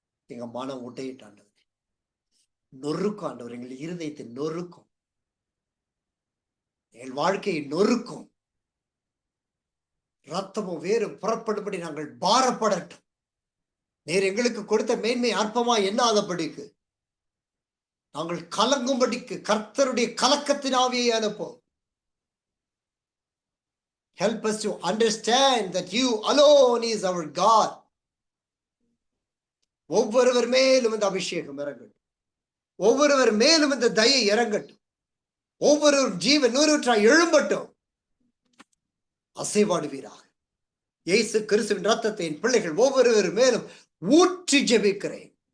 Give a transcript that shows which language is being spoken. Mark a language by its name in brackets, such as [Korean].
[Tamil] எங்க மனம் உட்டையிட்டு ஆண்டவர் நொறுக்கும். ஆண்டவர் எங்கள் இருதயத்தை நொறுக்கும், எங்கள் வாழ்க்கையை நொறுக்கும். ரத்தமும் வேறு புறப்படும்படி நாங்கள் பாரப்படட்டும். நேர் எங்களுக்கு கொடுத்த மேன்மை அற்பமா எண்ணாதபடிக்கு, நாங்கள் கலங்கும்படிக்கு கர்த்தருடைய கலக்கத்தின் ஆவியை அனுப்போம். [English] Help us to understand that you alone is our God. [Tamil] ஒவ்வொருவர் மேலும் இந்த அபிஷேகம் இறங்கட்டும், ஒவ்வொருவர் மேலும் இந்த தயை இறங்கட்டும், ஒவ்வொரு ஜீவன் நூறுற்றாய் எழும்பட்டும். அசைவாடுவீராக. இயேசு கிறிஸ்துவின் ரத்தத்தை என் பிள்ளைகள் ஒவ்வொருவர் மேலும் ஊற்றி ஜெபிக்கிறேன்.